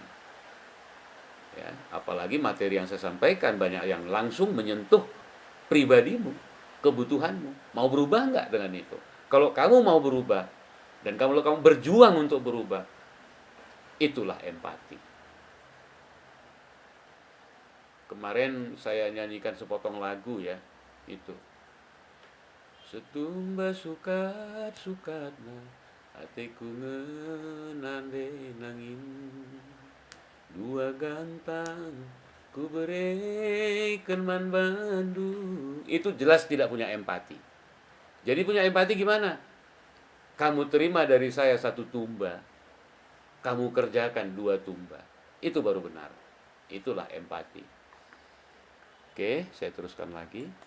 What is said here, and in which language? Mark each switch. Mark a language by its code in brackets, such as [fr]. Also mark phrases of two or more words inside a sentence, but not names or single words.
[id] Ya, apalagi materi yang saya sampaikan banyak yang langsung menyentuh pribadimu, kebutuhanmu. Mau berubah nggak dengan itu? Kalau kamu mau berubah dan kamu berjuang untuk berubah, itulah empati. Kemarin saya nyanyikan sepotong lagu ya, itu. [btx] Setumba sukat-sukatna, hatiku ngenande nangin. [id] Dua gantang ku berikan [btx] man bandu. [id] Itu jelas tidak punya empati. Jadi punya empati gimana? Kamu terima dari saya satu tumba, kamu kerjakan dua tumba. Itu baru benar. Itulah empati. Oke, saya teruskan lagi.